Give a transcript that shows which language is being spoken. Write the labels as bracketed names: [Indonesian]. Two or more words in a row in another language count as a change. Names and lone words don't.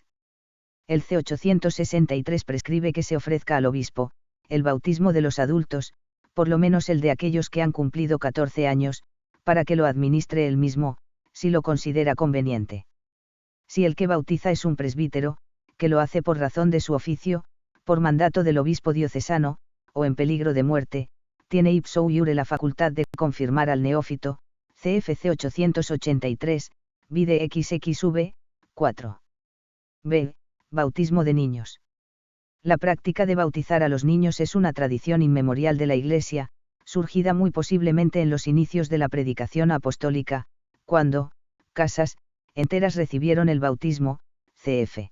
[Spanish] El C 863 prescribe que se ofrezca al obispo, el bautismo de los adultos, por lo menos el de aquellos que han cumplido 14 años, para que lo administre él mismo, si lo considera conveniente. Si el que bautiza es un presbítero, que lo hace por razón de su oficio, por mandato del obispo diocesano, o en peligro de muerte, tiene [Latin] ipso iure [Spanish] la facultad de confirmar al neófito, CFC 883, vide XXV, 4. B. Bautismo de niños. La práctica de bautizar a los niños es una tradición inmemorial de la Iglesia, surgida muy posiblemente en los inicios de la predicación apostólica, cuando, casas enteras recibieron el bautismo, cf.